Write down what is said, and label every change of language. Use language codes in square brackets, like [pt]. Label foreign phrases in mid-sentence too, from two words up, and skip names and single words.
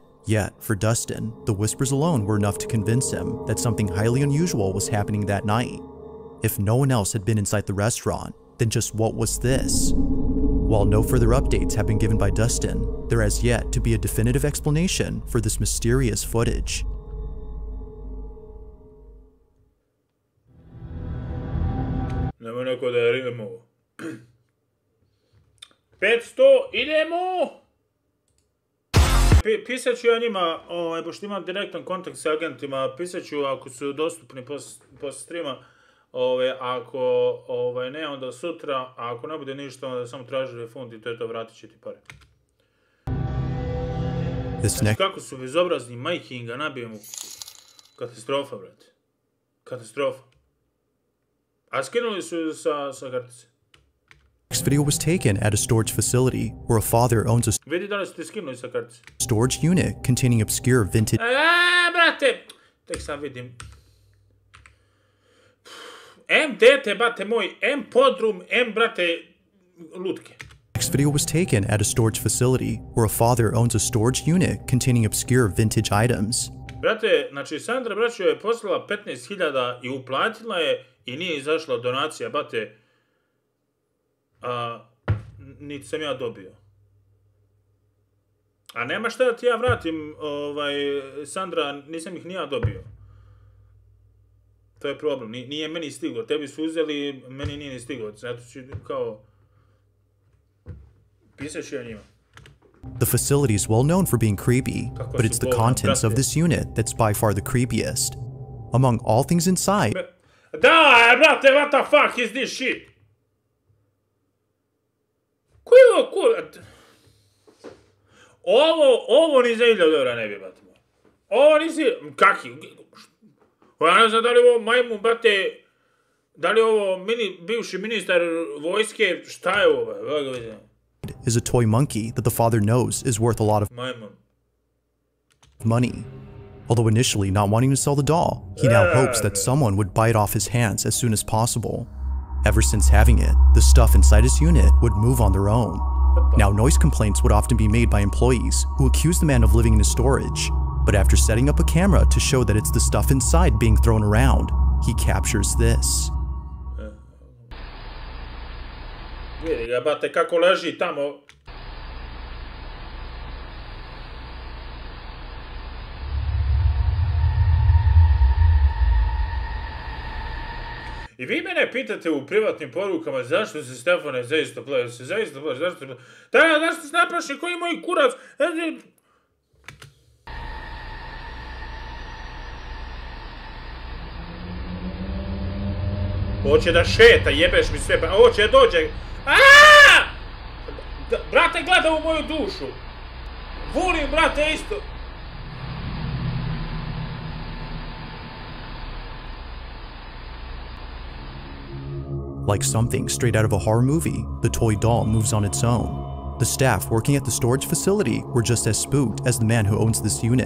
[en] Yet, for Dustin, the whispers alone were enough to convince him that something highly unusual was happening that night. If no one else had been inside the restaurant, then just what was this? While no further updates have been given by Dustin, there has yet to be a definitive explanation for this mysterious footage. [sr] Nemo neko da idemo. 500, idemo! Pisat ću ja njima, pošto imam direktan kontakt sa agentima, pisat ću ako su dostupni posle streama, ako ne, onda sutra, a ako ne bude ništa, onda samo traži refund i to je to, vratit će ti pare. Kako su bezobrazni, majke im ga nabijemo. Katastrofa, brate. Katastrofa. A skinuli su sa kartice. [en] Next video was taken at a storage facility where a father owns a [sr] Vidi da li ste skinuli sa kartice. [en] storage unit containing obscure vintage [sr] Brate! Tek sad vidim. M dete, brate moj, M podrum, M, brate, lutke. [en] Next video was taken at a storage facility where a father owns a storage unit containing obscure vintage items. [sr] Brate, znači Sandra braćo je poslala 15.000 i uplatila je i nije izašla donacija, brate. Niti sam ja dobio. A nema šta da ti ja vratim, Sandra, nisam ih ni ja dobio. To je problem, nije meni stiglo. Tebi su uzeli, meni nije ni stiglo. Zato ću kao... Pisaš ja njima. [en] The facility is well known for being creepy, but it's the contents of this unit that's by far the creepiest. Among all things inside, [sr] Da, brate, [en] what the fuck is this shit? [sr] Koji je ovo kur... Ovo ni za 1000 eura ne bi, brate. Ovo nisi... Kaki? Ja ne znam da li ovo majmun, brate... Da li ovo bivši ministar vojske... Šta je ovo, brate? [en] is a toy monkey that the father knows is worth a lot of money. Although initially not wanting to sell the doll, he now hopes that someone would bite off his hands as soon as possible. Ever since having it, the stuff inside his unit would move on their own. Now, noise complaints would often be made by employees who accuse the man of living in his storage. But after setting up a camera to show that it's the stuff inside being thrown around, he captures this. [sr] Vidi ga, brate, kako leži tamo. I vi mene pitate u privatnim porukama zašto se Stefane zaista plaši, zašto se napraši koji moj kurac? Hoće da šeta, jebeš mi sve, hoće da dođe. Brate, gleda u moju dušu. Volim, brate, isto. [en] Like something straight out of a horror movie, the toy doll moves on its own. The staff working at the storage facility were just as spooked as the man who owns this unit.